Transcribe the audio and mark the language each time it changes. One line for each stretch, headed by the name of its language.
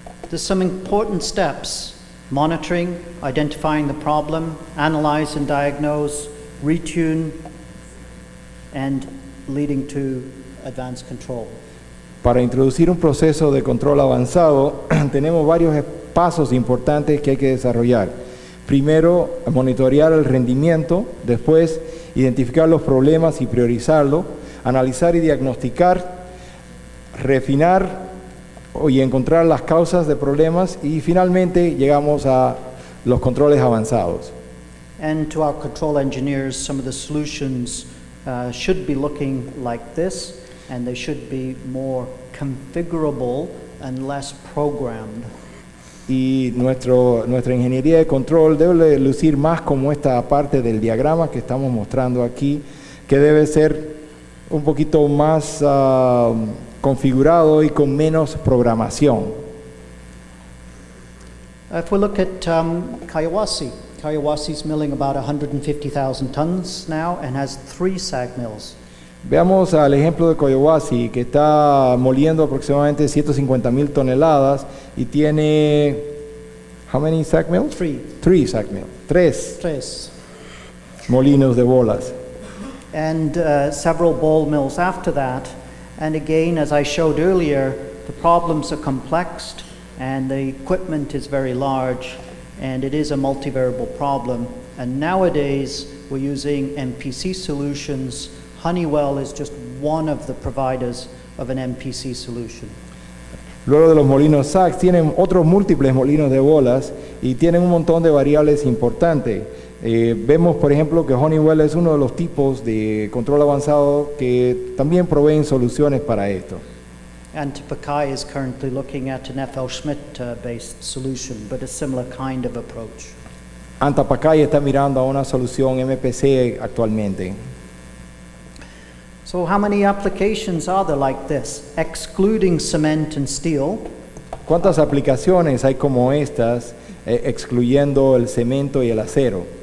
English: There's some important steps: monitoring, identifying the problem, analyze and diagnose, retune, and leading to advanced control.
Spanish: Para introducir un proceso de control avanzado, tenemos varios pasos importantes que hay que desarrollar. Primero, monitorear el rendimiento, después, identificar los problemas y priorizarlo, analizar y diagnosticar, refinar y encontrar las causas de problemas, y finalmente llegamos a los controles avanzados.
English: And to our control engineers, some of the solutions should be looking like this, and they should be more configurable and less programmed.
Spanish: Y nuestra ingeniería de control debe lucir más como esta parte del diagrama que estamos mostrando aquí, que debe ser un poquito más configurado y con menos programación.
English: If we look at Kayawasi's milling about 150,000 tons now and has 3 SAG mills.
Spanish: Veamos al ejemplo de Collahuasi, que está moliendo aproximadamente 150,000 toneladas y tiene,
English: how many SAG mills? 3 SAG mills.
Spanish: 3 molinos de bolas.
English: And several ball mills after that. And again, as I showed earlier, the problems are complex and the equipment is very large, and it is a multivariable problem. And nowadays, we're using MPC solutions. Honeywell is just one of the providers of an MPC solution.
Spanish: Luego de los molinos SAG, tienen otros múltiples molinos de bolas y tienen un montón de variables importantes. Vemos, por ejemplo, que Honeywell es uno de los tipos de control avanzado que también proveen soluciones para esto.
English: Antapaccay is currently looking at an FL Schmidt-based solution, but a similar kind of approach.
Spanish: Antapaccay está mirando a una solución MPC actualmente.
English: So how many applications are there like this, excluding cement and steel?
Spanish: ¿Cuántas aplicaciones hay como estas, excluyendo el cemento y el acero?